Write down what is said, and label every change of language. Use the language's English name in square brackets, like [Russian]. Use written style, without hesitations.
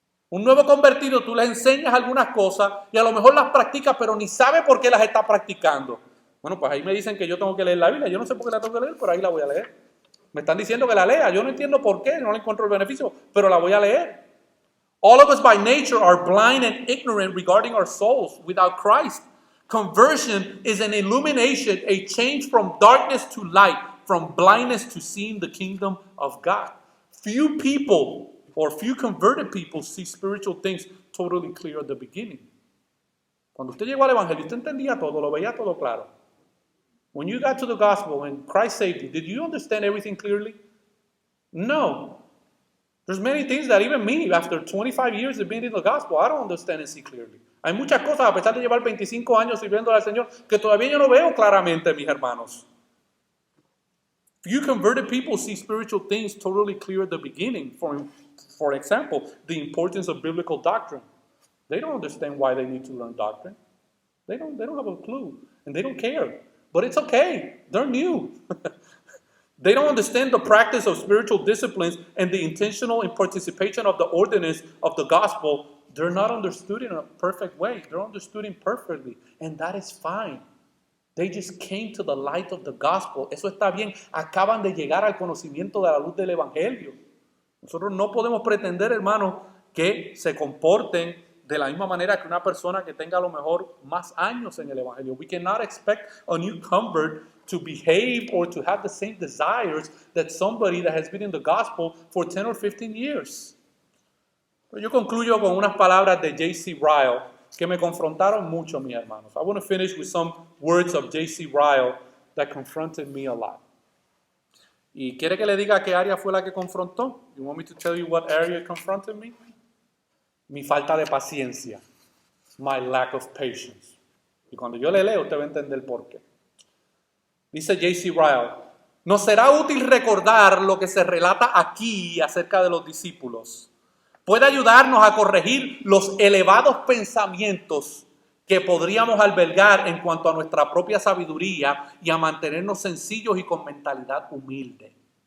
[Spanish] Un nuevo convertido, tú le enseñas algunas cosas y a lo mejor las practica, pero ni sabe por qué las está practicando. Bueno, pues ahí me dicen que yo tengo que leer la Biblia. Yo no sé por qué la tengo que leer, pero ahí la voy a leer. Me están diciendo que la lea. Yo no entiendo por qué, no le encuentro el beneficio, pero la voy a leer. [English] All of us by nature are blind and ignorant regarding our souls without Christ. Conversion is an illumination, a change from darkness to light, from blindness to seeing the kingdom of God. Few people or few converted people see spiritual things totally clear at the beginning. [Spanish] Cuando usted llegó al Evangelio, usted entendía todo, lo veía todo claro. [English] When you got to the gospel and Christ saved you, did you understand everything clearly? No. There's many things that even me, after 25 years of being in the gospel, I don't understand and see clearly. [Spanish] Hay muchas cosas, a pesar de llevar 25 años sirviendo al Señor, que todavía yo no veo claramente, mis hermanos. [English] Few converted people see spiritual things totally clear at the beginning. For example, the importance of biblical doctrine. They don't understand why they need to learn doctrine. They don't have a clue, and they don't care. But it's okay. They're new. They don't understand the practice of spiritual disciplines and the intentional participation of the ordinance of the gospel. They're not understood in a perfect way. They're understood imperfectly, and that is fine. They just came to the light of the gospel. [Spanish] Eso está bien. Acaban de llegar al conocimiento de la luz del evangelio. Nosotros no podemos pretender, hermanos, que se comporten de la misma manera que una persona que tenga a lo mejor más años en el evangelio. [English] We cannot expect a new convert to behave or to have the same desires that somebody that has been in the gospel for 10 or 15 years. [Spanish] Pero yo concluyo con unas palabras de J.C. Ryle que me confrontaron mucho, mis hermanos. [English] I want to finish with some words of J.C. Ryle that confronted me a lot. [Spanish] ¿Y quiere que le diga qué área fue la que confrontó? [English] You want me to tell you what area confronted me? [Spanish] Mi falta de paciencia. [English] My lack of patience. [Spanish] Y cuando yo le leo, usted va a entender por qué. Dice J.C. Ryle, nos será útil recordar lo que se relata aquí acerca de los discípulos. Puede ayudarnos a corregir los elevados pensamientos que podríamos albergar en cuanto a nuestra propia sabiduría y a mantenernos sencillos y con mentalidad humilde.